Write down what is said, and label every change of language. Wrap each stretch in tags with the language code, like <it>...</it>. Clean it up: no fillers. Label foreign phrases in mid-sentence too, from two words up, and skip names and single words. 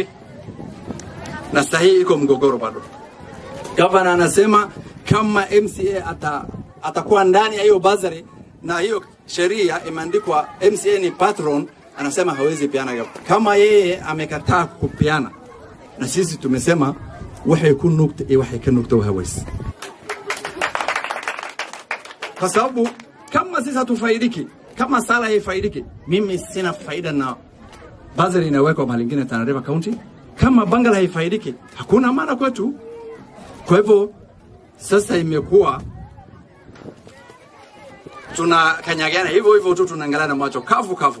<sw>Na sahihi iko mgogoro bado. Gavana anasema kama MCA atakuwa ndani ya hiyo bazari na hiyo sheria imeandikwa MCA ni patron, anasema hawezi piana. Kama yeye amekataa kupiana, na sisi tumesema waxay ku nugta iyo waxay ka nugta hawezi. Kwa sababu kama sisi hatufaidiki, kama Sala haifaidiki, mimi sina faida na bazari inawekwa mahali ingine Tana River County. Kama Bangala haifaidiki, hakuna maana kwetu. Kwa hivyo sasa imekuwa tunakanyagana hivyo tu, tunaangalia macho kavu.</sw>